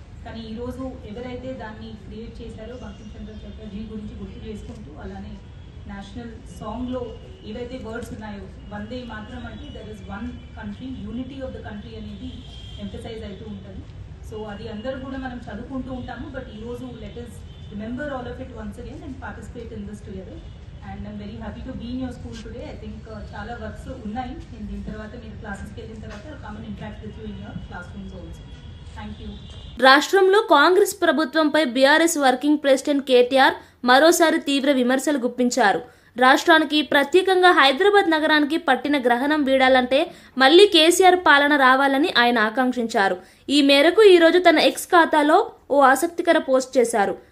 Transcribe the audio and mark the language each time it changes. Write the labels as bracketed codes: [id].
[te] కానీ ఈరోజు ఎవరైతే దాన్ని క్రియేట్ చేశారో బంకిం చంద్ర చటర్జీ గురించి గుర్తు చేసుకుంటూ, అలానే నేషనల్ సాంగ్లో ఏవైతే వర్డ్స్ ఉన్నాయో వందే మాతరం అంటే [en] there is one country, unity of the country [te] అనేది ఎంఫసైజ్ అవుతూ ఉంటుంది. సో అది అందరూ కూడా మనం చదువుకుంటూ ఉంటాము. [en] But ఈరోజు let us remember all of it once again and participate in this together. And I'm very happy to be in your school today. I think [te] చాలా వర్క్స్ ఉన్నాయి. నేను దీని తర్వాత మీరు క్లాసెస్కి వెళ్ళిన తర్వాత [en] come and interact with you in your classrooms also. Thank you. [te] రాష్ట్రంలో కాంగ్రెస్ ప్రభుత్వంపై బీఆర్ఎస్ వర్కింగ్ ప్రెసిడెంట్ కేటీఆర్ మరోసారి తీవ్ర విమర్శలు గుప్పించారు. రాష్ట్రానికి ప్రత్యేకంగా హైదరాబాద్ నగరానికి పట్టిన గ్రహణం వీడాలంటే మళ్లీ కేసీఆర్ పాలన రావాలని ఆయన ఆకాంక్షించారు. ఈ మేరకు ఈరోజు తన ఎక్స్ ఖాతాలో ఓ ఆసక్తికర పోస్ట్ చేశారు.